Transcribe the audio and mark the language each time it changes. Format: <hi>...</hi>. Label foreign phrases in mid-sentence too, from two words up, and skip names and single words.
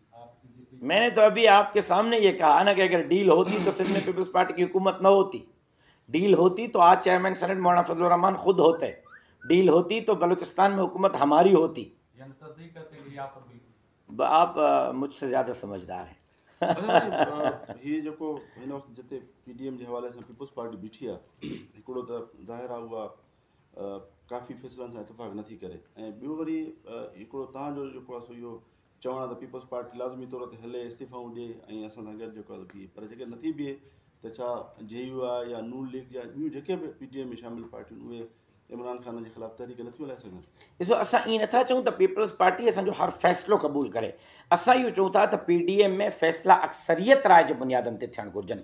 <ur>میں نے تو ابھی آپ کے سامنے یہ کہا نا کہ اگر ڈیل ہوتی تو سندھ میں پیپلز پارٹی کی حکومت نہ ہوتی، ڈیل ہوتی تو آج چیئرمین سینٹ مولانا فضل الرحمان خود ہوتے، ڈیل ہوتی تو بلوچستان میں حکومت ہماری ہوتی۔ یعنی تصدیق کرتے کہ یہ آفر ہوئی؟ آپ مجھ سے زیادہ سمجھدار ہیں۔</ur> <sd>یہ جو ہن وقت جتے پی ڈی ایم کے حوالے سے پیپلز پارٹی بیٹھی ہے، ہکڑو تو ظاہر ہے ہوا کافی فیصلن سے اتفاق نٿी کرے، ऐं ॿियो वरी हिकिड़ो तव्हांजो जेको आहे सो इहो चवणु आहे त पीपल्स पार्टी लाज़मी तौर ते हले, इस्तीफ़ाऊं ॾिए ऐं असां सां गॾु जेको आहे बीहे, पर जेके नथी बीहे त छा जे यू आहे या नून लीग या ॿियूं जेके बि पी डी एम में शामिल पार्टियूं उहे इमरान ख़ान जे ख़िलाफ़ तहरीक नथियूं हलाए सघनि؟ ॾिसो असां ईअं नथा चऊं त पीपल्स पार्टी असांजो हर फ़ैसिलो क़बूल करे, असां इहो चऊं था त पी डी एम में फ़ैसिला अक्सरियत राय जे बुनियादनि ते थियणु घुरिजनि।</sd>